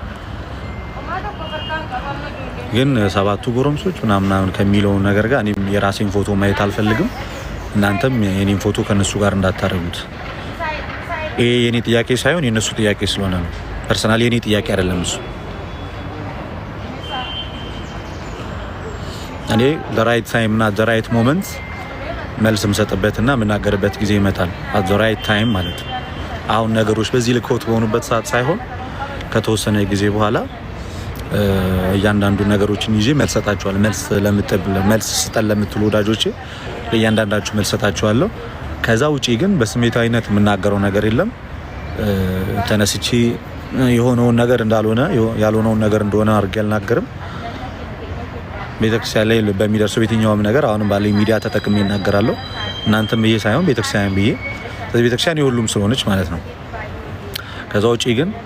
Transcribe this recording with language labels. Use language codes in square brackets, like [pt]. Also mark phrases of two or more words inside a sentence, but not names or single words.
[am] ግን ሰባቱ ጎረምሶች ምናምን ከሚለው ነገር ጋር እኔም የራሴን ፎቶ ማየት አልፈልግም። እናንተም የኔን ፎቶ ከነሱ ጋር እንዳታረጉት። ይሄ የኔ ጥያቄ ሳይሆን የነሱ ጥያቄ ስለሆነ ነው። ፐርሰናሊ የኔ ጥያቄ አይደለም እሱ። እኔ [en] the right time [am] እና [en] the right moment [am] መልስ የምሰጥበትና የምናገርበት ጊዜ ይመጣል። [en] at the right time [am] ማለት ነው። አሁን ነገሮች በዚህ ልኮት በሆኑበት ሰዓት ሳይሆን ከተወሰነ ጊዜ በኋላ እያንዳንዱ ነገሮችን ይዤ መልስ ሰጣቸዋለሁ። መልስ ስጠን ለምትሉ ወዳጆቼ ለእያንዳንዳችሁ መልስ ሰጣቸዋለሁ። ከዛ ውጪ ግን በስሜታዊነት የምናገረው ነገር የለም። ተነስቼ የሆነውን ነገር እንዳልሆነ ያልሆነውን ነገር እንደሆነ አድርጌ አልናገርም። ቤተክርስቲያን ላይ በሚደርሰው የትኛውም ነገር አሁንም ባለኝ ሚዲያ ተጠቅሜ እናገራለሁ። እናንተም ብዬ ሳይሆን ቤተክርስቲያን ብዬ ስለዚህ ቤተክርስቲያን የሁሉም ስለሆነች ማለት ነው። ከዛ ውጪ ግን